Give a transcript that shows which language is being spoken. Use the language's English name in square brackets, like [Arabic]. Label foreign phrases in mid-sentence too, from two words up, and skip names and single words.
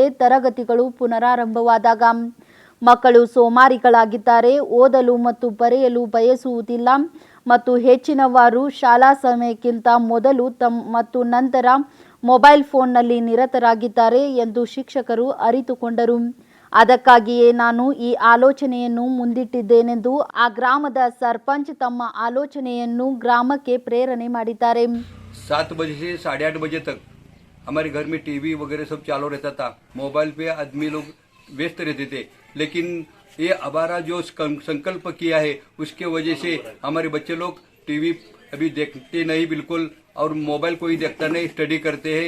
[Kannada] ತರಗತಿಗಳು ಪುನರಾರಂಭವಾದಾಗ ಮಕ್ಕಳು ಸೋಮಾರಿಗಳಾಗಿದ್ದಾರೆ, ಓದಲು ಮತ್ತು ಬರೆಯಲು ಬಯಸುವುದಿಲ್ಲ ಮತ್ತು ಹೆಚ್ಚಿನವರು ಶಾಲಾ ಸಮಯಕ್ಕಿಂತ ಮೊದಲು ಮತ್ತು ನಂತರ ಮೊಬೈಲ್ ಫೋನ್ನಲ್ಲಿ ನಿರತರಾಗಿದ್ದಾರೆ ಎಂದು ಶಿಕ್ಷಕರು ಅರಿತುಕೊಂಡರು. ಅದಕ್ಕಾಗಿಯೇ ನಾನು ಈ ಆಲೋಚನೆಯನ್ನು ಮುಂದಿಟ್ಟಿದ್ದೇನೆಂದು ಆ ಗ್ರಾಮದ ಸರ್ಪಂಚ್ ತಮ್ಮ ಆಲೋಚನೆಯನ್ನು ಗ್ರಾಮಕ್ಕೆ ಪ್ರೇರಣೆ ಮಾಡಿದ್ದಾರೆ. [Hindi] 7 बजे से 8:30 बजे तक हमारे घर में टीवी वगैरह सब चालू रहता था. मोबाइल पे आदमी लोग व्यस्त रहते थे. लेकिन ये हमारा जो संकल्प किया है उसके वजह से हमारे बच्चे लोग टीवी अभी देखते नहीं बिल्कुल, और मोबाइल कोई देखता नहीं, स्टडी करते हैं.